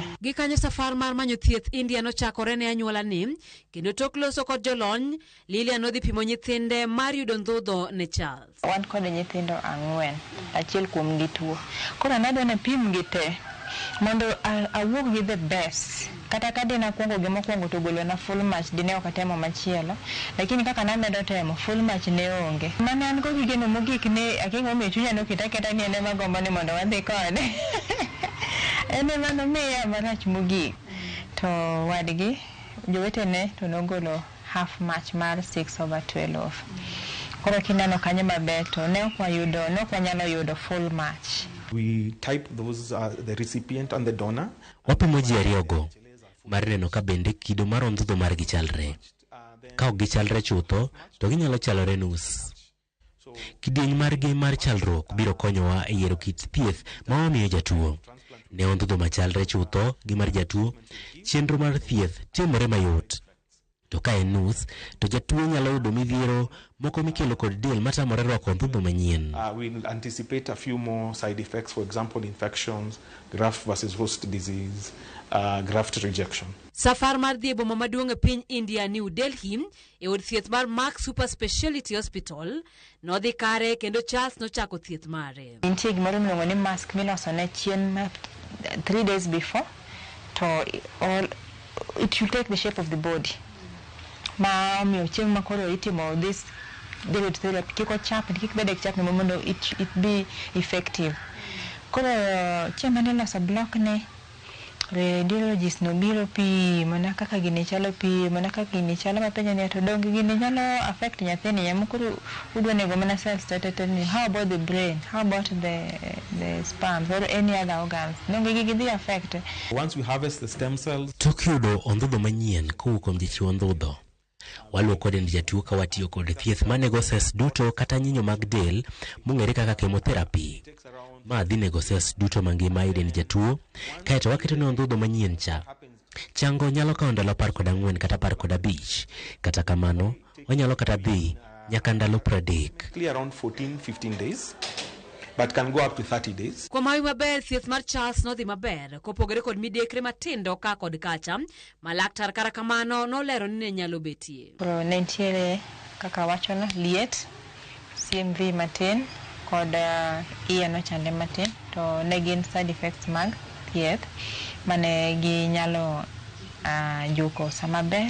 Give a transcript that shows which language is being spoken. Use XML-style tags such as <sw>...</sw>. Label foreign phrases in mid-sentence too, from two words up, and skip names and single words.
<luo>Gikanyo safar mar manyo thieth India nochakore ne anyuola ni kendo tok loso kod jolony Lilian nodhi pimo nyithinde mar yudo ndhudho ne Charles. Wan kod nyithindo 4, achiel kuom gi tuo. Koro nadwa na pim gi te mondo awuog gi</luo> <en>the best.</en> <luo>Kata kadina kuongo gi mokwongo to golo na</luo> <en>full match</en> <luo>dine ok atemo machielo, lakini kaka namedo temo</luo> <en>full match</en> <luo>ne onge. Mane an go gigeno mogik ne akingo me chunya no keta ni ene magombo ni mondo wadhi kode. Ene mano miya marach mogik. To wadgi jowetene to nogolo</luo> <en>half match</en> <luo>mar 6/12. Koro kineno kanyo maber to ne ok wanyalo yudo</luo> <en>full match. We type those the recipient and the donor.</en> <luo>Wapimo ji ariyogo mar neno ka bende kido mar ondhudho mar gichalre. Ka ok gichalre chutho to ginyalo chalore nus. Kidieny margi mar chalruok biro konyowa e yiero kit thieth ma wamiyo jatuo. Ne ondhudho machalre chutho gi mar jatuo, chenro mar thieth timore mayot. To ka en nus, to jatuo nyalo yudo midhiero moko mikelo kod del matamore rwako ondhudho manyien.</luo> <en>We anticipate a few more side effects, for example, infections, graft versus host disease, graft rejection.</en> <luo>Safar mar dhi e boma maduong' e piny India, New Delhi, e od thieth mar Mark Super Speciality Hospital, nodhi kare kendo Charles nochako thieth mare. Nitie gimoro miluongo ni mask miloso ne chien</luo> <en>3 days before,</en> <luo>to</luo> <en>it will take the shape of the body.</en> <luo>Ma miyo chieng' ma koro itimo</luo> <en>this daily therapy</en> <luo>kik ochap kik bed chap mondo</luo> <en>it be effective.</en> <luo>Koro chieng' mane loso block ne radiologist no biro pi mana kaka gini chalo pi mana kaka gini chalo mapenjo ni to dong gini nyalo affect nyathini ya mukuru udwa nego mana cells ni</luo> <en>how about the brain, how about the sperm or any other organs</en> <luo>dong gigi affect.</luo> <en>Once we harvest the stem cells,</en> <luo>tok yudo ondhudho manyien kowuok kuom jachiw ondhudho, waluoko dend jatuo ka watiyo kod thieth manego cells duto kata nyinyo mag del mong'ere kaka chemotherapy. Ma dhi nego cells duto mangima e dend jatuo, kaeto waketo ne ondhudho manyien cha. Chango nyalo kawo ndalo 14 kata 15, kata kamano wanyalo kata dhi nyaka ndalo 30.</luo> <en>Around 14-15 days, but can go up to 30 days.</en> <luo>Kuom hawi maber, thieth mar Charles nodhi maber, kopogore kod midekre matindo ka kod kacha, ma laktar kara kamano nolero ni ne nyalo betie. Ne nitiere kaka wachono liet, CMV matin, kod iye nochande matin, to ne gin</luo> <en>side effects</en> <luo>mag thieth mane gi nyalo juko sama ber.</luo>